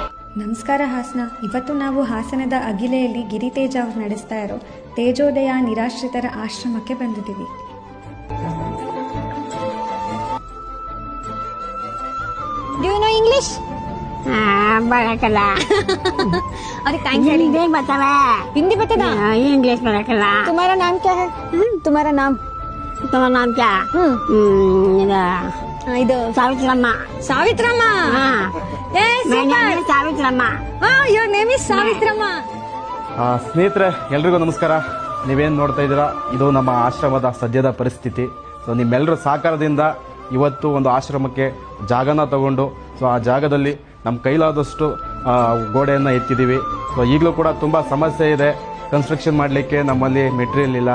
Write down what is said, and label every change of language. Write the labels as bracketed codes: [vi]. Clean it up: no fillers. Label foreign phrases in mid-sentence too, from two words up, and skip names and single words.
[kn] ನಮಸ್ಕಾರ ಹಾಸನ. ಇವತ್ತು ನಾವು ಹಾಸನದ ಅಗಿಲೆಯಲ್ಲಿ ಗಿರಿತೇಜ ಅವರು ನಡೆಸ್ತಾ ಇರೋ ತೇಜೋದಯ ನಿರಾಶ್ರಿತರ ಆಶ್ರಮಕ್ಕೆ ಬಂದಿದ್ದೀವಿ. [en] Do you know English? [kn] ಬರಕಲ್ಲ. अरे थैंक्स ಹೇಳಿ. ಹಿಂದಿ [hi] बता [kn] इंग्लिश बरकಲ್ಲ. [hi] तुम्हारा नाम क्या है? तुम्हारा नाम? तुम्हारा नाम क्या? [kn] ಇದು ಸಾವಿತ್ರಮ್ಮ. ಸಾವಿತ್ರಮ್ಮ. ಏ ಸೂಪರ್. ಸಾವಿತ್ರಮ್ಮ. [en] your name is ಸಾವಿತ್ರಮ್ಮ. [kn] ಸ್ನೇಹಿತರೆ ಎಲ್ರಿಗೂ ನಮಸ್ಕಾರ. ನೀವೇನು ನೋಡ್ತಾ ಇದ್ದೀರಾ, ಇದು ನಮ್ಮ ಆಶ್ರಮದ ಸದ್ಯದ ಪರಿಸ್ಥಿತಿ. ಸೊ ನಿಮ್ಮೆಲ್ಲರ ಸಹಕಾರದಿಂದ ಇವತ್ತು ಒಂದು ಆಶ್ರಮಕ್ಕೆ ಜಾಗನ ತಗೊಂಡು ಸೊ ಆ ಜಾಗದಲ್ಲಿ ನಮ್ಮ ಕೈಲಾದಷ್ಟು ಗೋಡೆಯನ್ನು ಎತ್ತಿದ್ದೀವಿ. ಸೊ ಈಗಲೂ ಕೂಡ ತುಂಬ ಸಮಸ್ಯೆ ಇದೆ, ಕನ್ಸ್ಟ್ರಕ್ಷನ್ ಮಾಡಲಿಕ್ಕೆ ನಮ್ಮಲ್ಲಿ ಮೆಟೀರಿಯಲ್ ಇಲ್ಲ.